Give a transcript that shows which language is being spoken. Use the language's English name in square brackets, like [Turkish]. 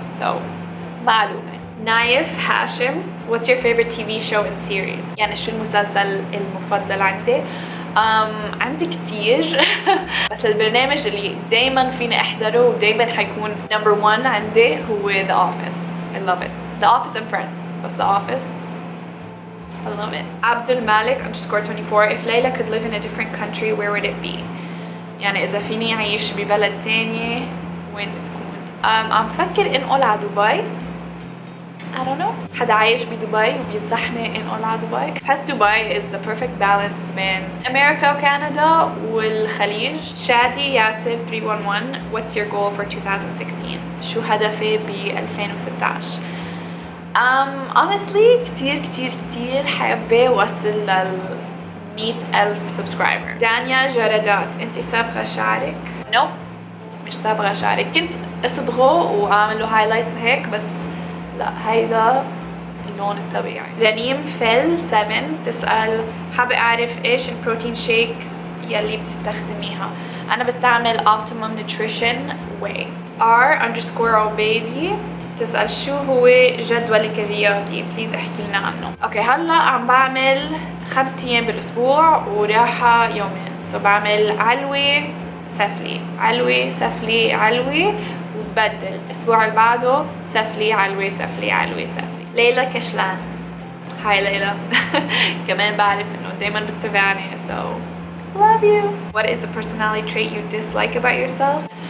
[Arabic] so معلومة. نايف هاشم، [English] what's your favorite TV show and series؟ [Arabic] يعني شو المسلسل المفضل عندي؟ عندي كتير بس البرنامج اللي دايما فيني احضره ودايما حيكون [English] number 1 [Arabic] عندي هو The Office. [English] I love it. The Office and Friends [Arabic] بس [English] The Office I love it. [Arabic] عبد المالك _24 [English] if Layla could live in a different country where would it be؟ [Arabic] يعني إذا فيني أعيش ببلد تاني وين بتكون؟ عم فكر انقل على دبي. [English] I don't know. [Arabic] حدا عايش بدبي وبينصحني انقل على دبي. بحس دبي [English] is the perfect balance [Arabic] بين أمريكا وكندا والخليج. شادي ياسف 311 [English] what's your goal for 2016؟ [Arabic] شو هدفي ب 2016؟ [English] honestly [Arabic] كتير حابة وصل لل 100,000 سبسكرايبر. دانيا جردات، انتي صابغة شعرك؟ نو مش صابغة شعرك، كنت اصبغه واعمل له هايلايتس وهيك بس لا هيدا اللون الطبيعي. رنيم فل 7 تسأل حابة أعرف إيش البروتين شيكس يلي بتستخدميها. أنا بستعمل Optimum Nutrition Whey. R_عبيدي تسأل شو هو جدولك الرياضي؟ بليز احكي لنا عنه. أوكي هلا عم بعمل 5 أيام بالأسبوع وراحة يومين. بعمل علوي سفلي علوي سفلي علوي وبدل الأسبوع اللي بعده سفلي علوي سفلي علوي سفلي. ليلى كشلان، هاي ليلى كمان بعرف إنه دايما بتتابعني [English] so love you. What is the personality trait you dislike about yourself?